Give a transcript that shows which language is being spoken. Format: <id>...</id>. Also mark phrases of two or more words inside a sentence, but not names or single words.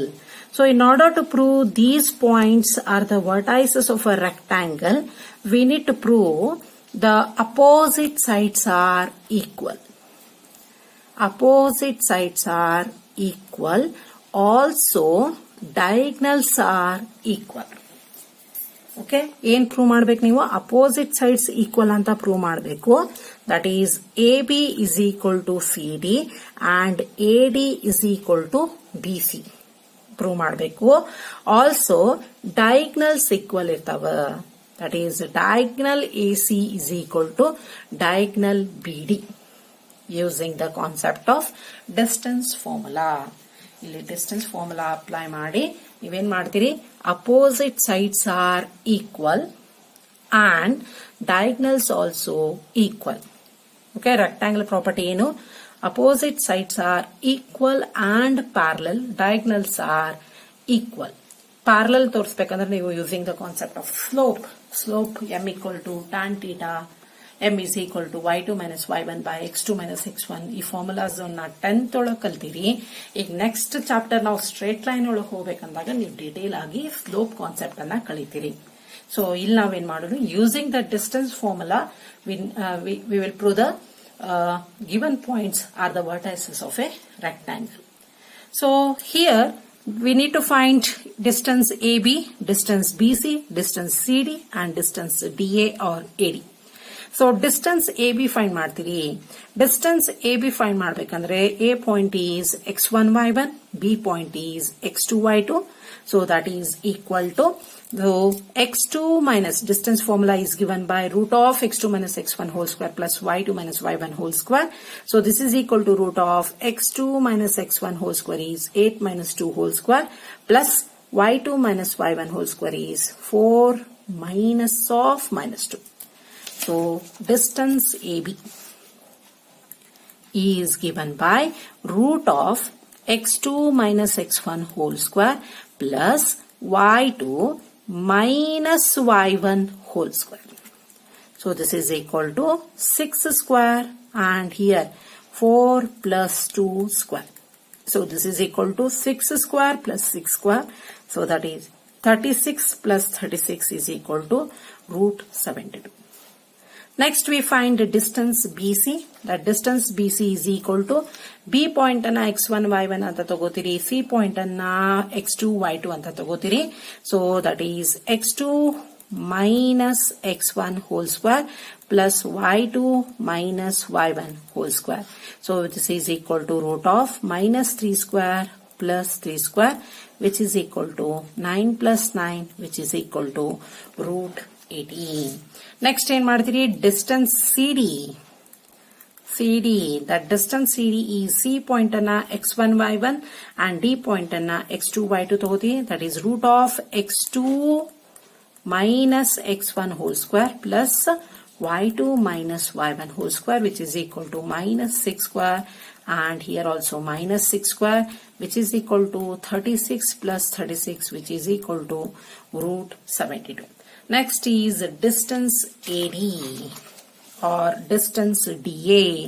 <en>So in order to prove these points are the vertices of a rectangle, we need to prove the opposite sides are equal. Opposite sides are equal, also diagonals are equal. Okay, ಏನ್ ಪ್ರೂವ್ ಮಾಡಬೇಕು ನೀವು? opposite sides equal ಅಂತ ಪ್ರೂವ್ ಮಾಡಬೇಕು. that is AB is equal to CD and AD is equal to BC ಪ್ರೂವ್ ಮಾಡಬೇಕು. also diagonals equal ಇರ್ತಾವ. that is diagonal AC is equal to diagonal BD using the concept of distance formula.</en> <kn>ಇಲ್ಲಿ</kn> <en>distance formula apply</en> <kn>ಮಾಡಿ ನೀವೇನ್ ಮಾಡ್ತೀರಿ?</kn> <en>opposite sides are equal and diagonals also equal. okay, rectangle property ಏನು? opposite sides are equal and parallel, diagonals are equal. ಪ್ಯಾರಲಲ್</en> <kn>ತೋರಿಸಬೇಕಂದ್ರೆ ನೀವು</kn> <en>using the concept of slope m equal to tan theta, m is equal to y2 minus y1 by x2 minus x1.</en> <kn>ಈ ಫಾರ್ಮುಲಾಸ್ 10th ಒಳಗೆ ಕಲ್ತೀರಿ. ಈಗ</kn> <en>next chapter</en> <kn>ನಾವು</kn> <en>straight line</en> <kn>ಒಳಗೆ ಹೋಗ್ಬೇಕಂದಾಗ ನೀವು ಡೀಟೇಲ್ ಆಗಿ</kn> <en>slope concept</en> <kn>ಅನ್ನ ಕಲಿತೀರಿ.</kn> <en>ಸೊ</en> <kn>ಇಲ್ಲಿ ನಾವೇನ್ ಮಾಡೋದು,</kn> <en>using the distance formula we will prove the given points are the vertices of a rectangle. So here we need to find distance AB, distance BC, distance CD and distance DA or AD. So distance AB find ಮಾಡ್ತೀರಿ. Distance AB find ಮಾಡ್ಬೇಕಂದ್ರೆ A point is x1 y1, B point is x2 y2. So that is equal to, so x2 minus distance formula is given by root of x2 minus x1 whole square plus y2 minus y1 whole square. So this is equal to root of x2 minus x1 whole square is 8 minus 2 whole square plus y2 minus y1 whole square is 4 minus of minus 2. So distance AB is given by root of x2 minus x1 whole square plus y2 minus y1 whole square. So this is equal to 6 square and here 4 plus 2 square. So this is equal to 6 square plus 6 square. So that is 36 plus 36 is equal to root 72. Next we find the distance BC. That distance BC is equal to B point</en> <kn>ಅನ್ನ x1 y1 ಅಂತ ತಗೋತೀರಿ,</kn> <en>C point</en> <kn>ಅನ್ನ x2 y2 ಅಂತ ತಗೋತೀರಿ.</kn> <en>So that is x2 minus x1 whole square plus y2 minus y1 whole square. So this is equal to root of minus 3 square plus 3 square which is equal to 9 plus 9, which is equal to root 18. Next, distance CD. That distance CD is C point anna x1 y1 and D point</en> <kn>ಅನ್ನ x2 y2 ತಗೋತಿ.</kn> <en>That is root of x2 minus x1 whole square plus y2 minus y1 whole square, which is equal to minus 6 square, and here also minus 6 square, which is equal to 36 plus 36, which is equal to root 72. Next is distance AD or distance DA.</en>